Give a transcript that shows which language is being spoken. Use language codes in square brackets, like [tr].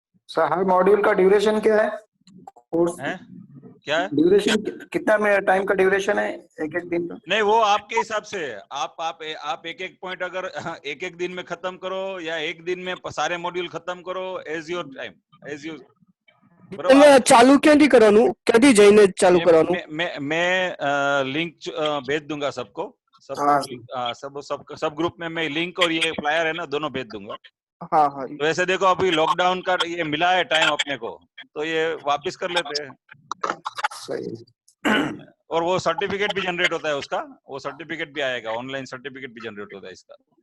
[hi] Sir हर module का duration क्या है? कोर्स है क्या है? ड्यूरेशन कितना में टाइम का ड्यूरेशन है एक एक दिन का? नहीं, वो आपके हिसाब से है। आप एक एक पॉइंट अगर एक एक दिन में खत्म करो या एक दिन में सारे मॉड्यूल खत्म करो, [en] as your time, as you, [hi] बरोबर. [gu] તમે ચાલુ ક્યાંથી કરવાનું, ક્યાંથી જઈને ચાલુ કરવાનું? [hi] मैं लिंक भेज दूंगा सबको, हाँ सब ग्रुप में मैं लिंक और ये फ्लायर है ना दोनों भेज दूंगा. હા હા तो ऐसे देखो अभी लॉकडाउन का ये मिला है टाइम अपने को, तो ये वापस कर लेते हैं. सही. और वो सर्टिफिकेट भी जनरेट होता है उसका, वो सर्टिफिकेट भी आएगा, ऑनलाइन सर्टिफिकेट भी जनरेट होता है इसका.